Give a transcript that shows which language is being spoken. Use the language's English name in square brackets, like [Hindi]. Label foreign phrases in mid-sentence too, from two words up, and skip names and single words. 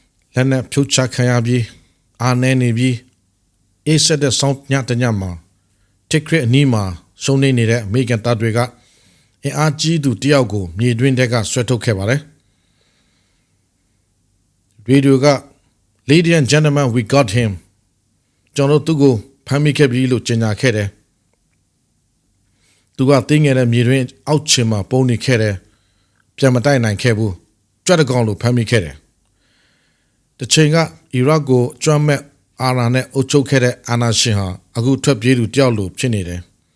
[Burmese] လက်နက်ဖြုတ်ချခံရပြီးအာနေနေပြီးအေးဆက်တဲ့ဆောင်းညတညမှာတစ်ခရစ်အနီးမှာရှုံးနေနေတဲ့အမေရိကန်တပ်တွေကအင်အားကြီးသူတယောက်ကိုမြေတွင်းထဲကဆွဲထုတ်ခဲ့ပါတယ် ရေဒီယိုက [English] Ladies and gentlemen, we got him [Burmese] ကျွန်တော်သူ့ကိုဖမ်းမိခဲ့ပြီလို့ကြေညာခဲ့တယ်သူကတင်းငယ်တဲ့မြေတွင်းအောက်ချင်မှာပုံနေခဲ့တယ်ပြန်မတိုက်နိုင်ခဲ့ဘူးကြွက်တကောင်လို့ဖမ်းမိခဲ့တယ်တချိန်ကအီရတ်ကိုကျွမ်းမဲ့အာဏာနဲ့အုပ်ချုပ်ခဲ့တဲ့အာဏာရှင်ဟာအခုထွက်ပြေးသူတယောက်လိုဖြစ်နေတယ်